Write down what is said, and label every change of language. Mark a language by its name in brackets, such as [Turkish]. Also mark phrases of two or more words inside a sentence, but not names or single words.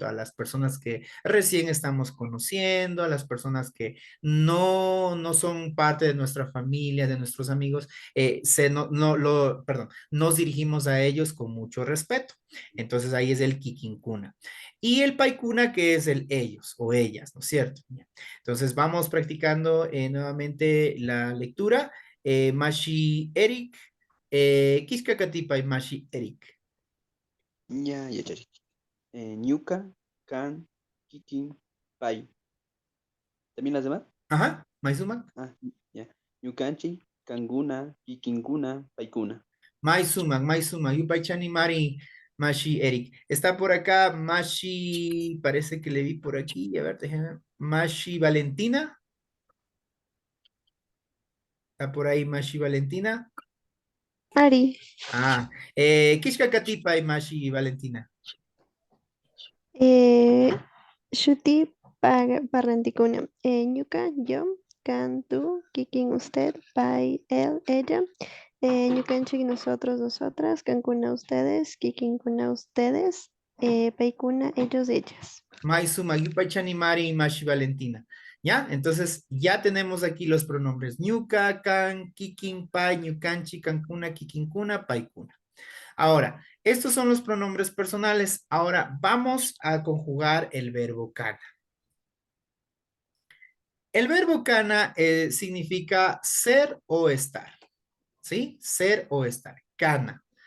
[Spanish] A las personas que recién estamos conociendo, a las personas que no son parte de nuestra familia, de nuestros amigos, perdón, nos dirigimos a ellos con mucho respeto. Entonces ahí es el Kikinkuna. Y el Paikuna, que es el ellos o ellas, ¿no es cierto? Entonces vamos practicando nuevamente la lectura. [Quechua] Mashi Eric, Kiskakatipa y Mashi Eric. [Spanish] Ya, ya, ya. [Quechua] Ñuka, Kan, Kikin, Pai. [Spanish] ¿También las demás? Ajá, [Quechua] Maisumak. [Spanish] Ah, ya. [Quechua] Ñukanchi, Kanguna, Kikinkuna, Paikuna. Maisumak, Yupaichani Mari, Mashi Eric. [Spanish] Está por acá Mashi, parece que le vi por aquí, a ver, déjenme ver. Mashi Valentina. Está por ahí Mashi Valentina. [Quechua] Ari, Ah, Kishkakatipa y Mashi Valentina. eh, Shuti Parranticuna, Ñuka, [Spanish] yo, Can, tú, Kikin, usted, Pai, él, ella, Ñukanchik, nosotros, nosotras, Cancuna, ustedes, Kikinkuna, ustedes, Paikuna, ellos, ellas. [Quechua] Maisuma, Yupaichani Mari y Mashi Valentina. [Spanish] ¿Ya? Entonces ya tenemos aquí los pronombres [Quechua] ñuka, can, kikin, pai, ñukanchi, cancuna, kikinkuna, paikuna. [Spanish] Ahora, estos son los pronombres personales. Ahora vamos a conjugar el verbo kana. El verbo kana significa ser o estar. ¿Sí? Ser o estar. Kana.